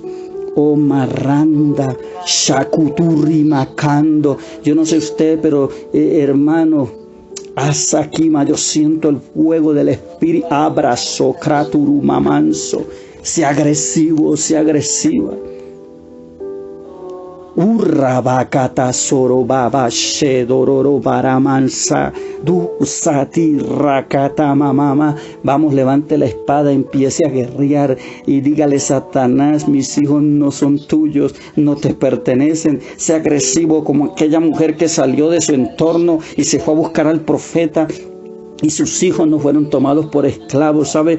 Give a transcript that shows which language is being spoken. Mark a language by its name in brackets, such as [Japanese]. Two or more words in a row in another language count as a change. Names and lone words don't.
[Spanish] Oh Marranda, Shakuturi Macando. Yo no sé usted, pero hermano, Asakima, yo siento el fuego del espíritu. Abrazo, Kraturu Mamanso. Sea agresivo, sea agresiva. Urrabakata sorobaba shedororo baramansa du sati rakata mamama. Vamos, levante la espada, empiece a guerrear y dígale: Satanás, mis hijos no son tuyos, no te pertenecen. Sea agresivo como aquella mujer que salió de su entorno y se fue a buscar al profeta y sus hijos no fueron tomados por esclavos, ¿sabe?